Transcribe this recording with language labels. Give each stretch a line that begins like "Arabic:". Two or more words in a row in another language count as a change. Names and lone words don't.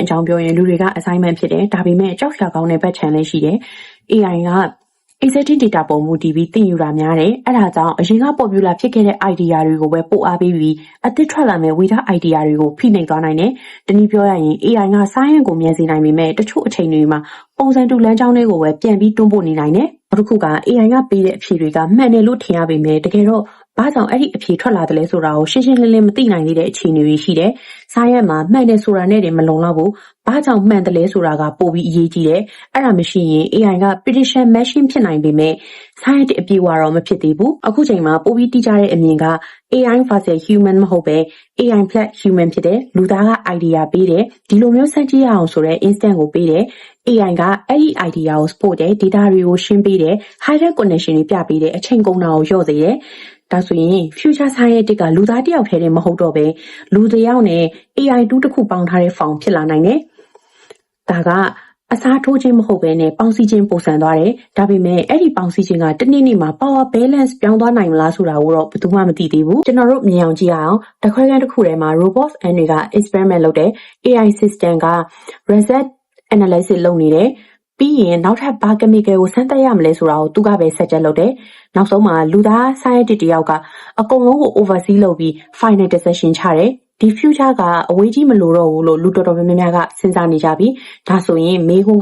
Burmese: အကြောင်းပြောရင်လူတွေက assignment ဖြစ်တယ်ဒါပေမဲ့ကြောက်ရွံ့ကောင်းတဲ့ဘက်ခြမ်းလည်းရှိတယ် AI က
English: exact data
Burmese: ပုံမူတည်ပြီးသင်ယူတာများတယ်အဲ့ဒါကြောင့်အရင်က popular ဖြစ်ခဲ့တဲ့ idea တွေကိုပဲပို့အားပေးပြီးအသစ်ထွက်လာမဲ့ဝေဒ idea တွေကိုဖိနှိပ်သွားနိုင်တယ်တနည်းပြောရရင် AI က science ကိုမြန်စေနိုင်ပေမဲ့တချို့အချိန်တွေမှာပုံစံတူလမ်းကြောင်းတွေကိုပဲပြန်ပြီးတွန်းပို့နေနိုင်တယ်နောက်တစ်ခုက AI ကပေးတဲ့အဖြေတွေကမှန်တယ်လို့ထင်ရပေမဲ့တကယ်တော့ဘာကြောင့်အဲ့ဒီအဖြေထွက်လာတယ်လဲဆိုတာကိုရှင်းရှင်းလင်းလင်းမသိနိုင်သေးတဲ့အခြေအနေတွေရှိတယ်။ science မှာမှန်တယ်ဆိုတာနဲ့တင်မလုံလောက်ဘူး။ဘာကြောင့်မှန်တယ်လဲဆိုတာကပိုပြီးအရေးကြီးတယ်။အဲ့ဒါမရှိရင် AI က
English: prediction machine
Burmese: ဖြစ်နိုင်ပေမဲ့ science အပြည့်အဝတော့မဖြစ်သေးဘူး။အခုချိန်မှာပိုပြီးတိကျတဲ့အမြင်က
English: AI versus human
Burmese: မဟုတ်ပဲ
English: AI plus human
Burmese: ဖြစ်တယ်။လူသားက idea ပေးတယ်။ဒီလိုမျိုးစမ်းကြည့်ရအောင်ဆိုတဲ့ instant ကိုပေးတယ်။ AI ကအဲ့ဒီ idea ကို support တယ် data တွေကိုရှင်းပေးတယ် higher connection တွေပြပေးတယ်အချိန်ကုန်တာကိုလျော့စေတယ်ဒါဆိုရင်
English: future scientist
Burmese: ကလူသားတစ်ယောက်တည်းမဟုတ်တော့ပဲလူတစ်ယောက်နဲ့ AI တူးတစ်ခုပေါင်းထားတဲ့ form ဖြစ်လာနိုင်တယ်ဒါကအစားထိုးခြင်းမဟုတ်ဘဲနဲ့ပေါင်းစည်းခြင်းပုံစံသွားတယ်ဒါပေမဲ့အဲ့ဒီပေါင်းစည်းခြင်းကတနေ့နေ့မှာ
English: power balance
Burmese: ပြောင်းသွားနိုင်မလား ဆိုတာကိုတော့ဘယ်သူမှမသိသေးဘူးကျွန်တော်တို့မြင်အောင်ကြည့်အောင်တခွဲခန်းတစ်ခုထဲမှာ
English: robots and
Burmese: တွေက experiment လုပ်တယ်
English: AI system
Burmese: က
English: result analysis
Burmese: လုပ်နေတယ်ပြီးရင်နောက်ထပ်ဘာ chemical ကိုစမ်းသပ်ရမလဲဆိုတာကိုသူကပဲ suggest လုပ်တယ်နောက်ဆုံးမှာ လူသား scientist တယောက်ကအကုန်လုံးကို oversee လုပ်ပြီး
English: final decision
Burmese: ချတယ်ဒီ future ကအဝေးကြီးမလို့တော့ဘူးလို့လူတော်တော်များများကစဉ်းစားနေကြပြီဒါဆိုရင်မေးခွန်းက